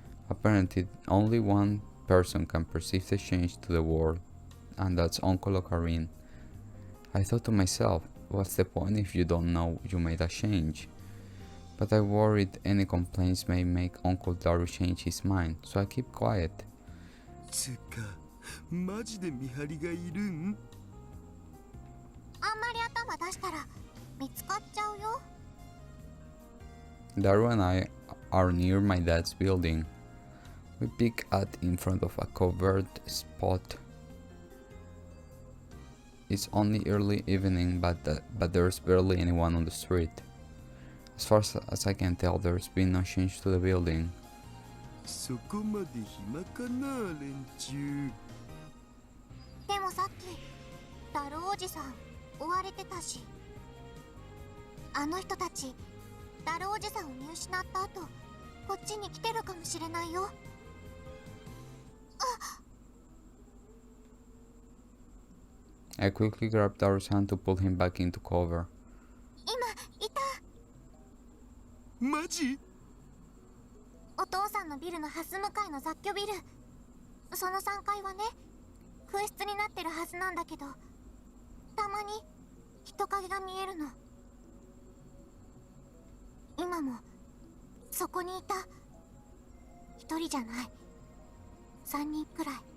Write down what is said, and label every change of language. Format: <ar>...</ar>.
<en>Apparently, only one person can perceive the change to the world, and that's Uncle Ocarine. I thought to myself, what's the point if you don't know you made a change? But I worried any complaints may make Uncle Daru change his mind, so I keep quiet.</en> <ja>つか、マジで見張りがいるん？あんまり頭出したら見つかっちゃうよ。</ja> <en>Daru and I are near my dad's building. We peek out in front of a covered spot. It's only early evening, but there's barely anyone on the street. As far as I can tell, there's been no change to the building.</en> <ja>そこまで暇かな、連中。でもさっきダルおじさん追われてたし、あの人たちダルおじさんを見失った後、こっちに来てるかもしれないよ。</ja> <en>I quickly grabbed Daru's hand to pull him back into cover.</en> <ja>今いた。マジ？お父さんのビルのハス向かいの雑居ビル、その3階はね、空室になってるはずなんだけど、たまに人影が見えるの。今もそこにいた。一人じゃない、3人くらい。</ja>